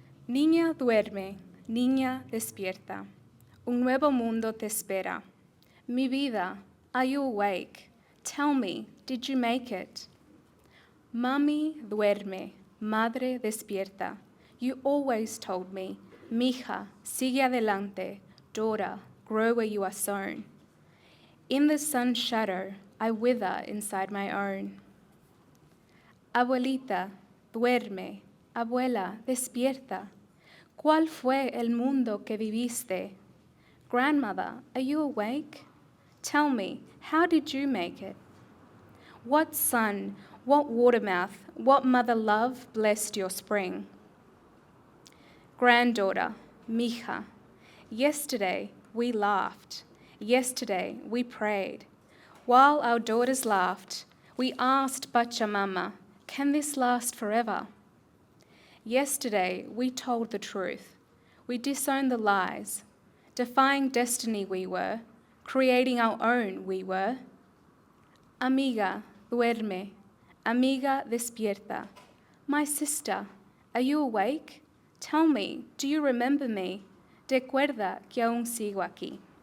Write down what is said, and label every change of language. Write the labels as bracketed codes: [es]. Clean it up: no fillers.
[es] Niña duerme, niña despierta. Un nuevo mundo te espera. Mi vida, [en] are you awake? Tell me, did you make it? [es] Mami duerme, madre despierta. [en] You always told me, mija, [es] sigue adelante, [en] daughter, grow where you are sown. In the sun's shadow, I wither inside my own. [es] Abuelita, duerme, abuela, despierta. ¿Cuál fue el mundo que viviste? [en] Grandmother, are you awake? Tell me, how did you make it? What sun, what watermouth, what mother love blessed your spring? Granddaughter, mija, yesterday we laughed. Yesterday we prayed. While our daughters laughed, we asked Pachamama, can this last forever? Yesterday, we told the truth. We disowned the lies. Defying destiny we were. Creating our own we were. [es] Amiga, duerme. Amiga, despierta. [en] My sister, are you awake? Tell me, do you remember me? [es] Recuerda que aún sigo aquí.